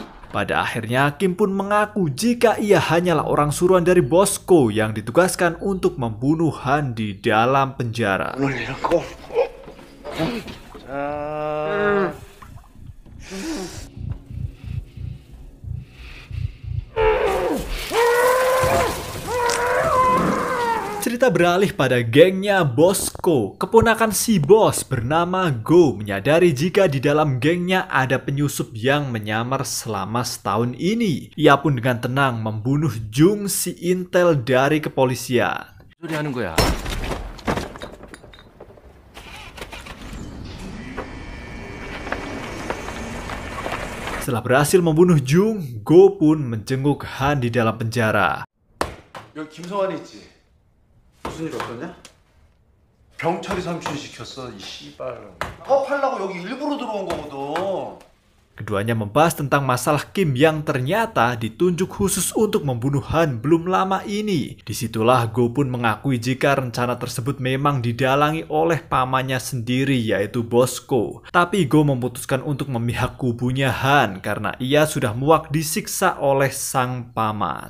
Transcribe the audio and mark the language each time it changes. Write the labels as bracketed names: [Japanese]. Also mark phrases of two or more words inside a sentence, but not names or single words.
[Indonesian] Pada akhirnya, Kim pun mengaku jika ia hanyalah orang suruhan dari Bosco yang ditugaskan untuk membunuh Han di dalam penjara. [Korean] 오늘 이런 거. 자. [Indonesian] Cerita beralih pada gengnya Bosco. Keponakan si bos bernama Go menyadari jika di dalam gengnya ada penyusup yang menyamar selama setahun ini. Ia pun dengan tenang membunuh Jung si intel dari kepolisian. [Korean] 소리 하는 거야. [Indonesian] Setelah berhasil membunuh Jung, Go pun menjenguk Han di dalam penjara. [Korean] 여기 김성환이 있지? 무슨 일 없었냐? 병철이 삼촌 시켰어, 이 씨발. 파업하려고 여기 일부러 들어온 거거든. [Indonesian] Keduanya membahas tentang masalah Kim yang ternyata ditunjuk khusus untuk membunuh Han belum lama ini. Disitulah Go pun mengakui jika rencana tersebut memang didalangi oleh pamannya sendiri yaitu Bosco. Tapi Go memutuskan untuk memihak kubunya Han karena ia sudah muak disiksa oleh sang paman.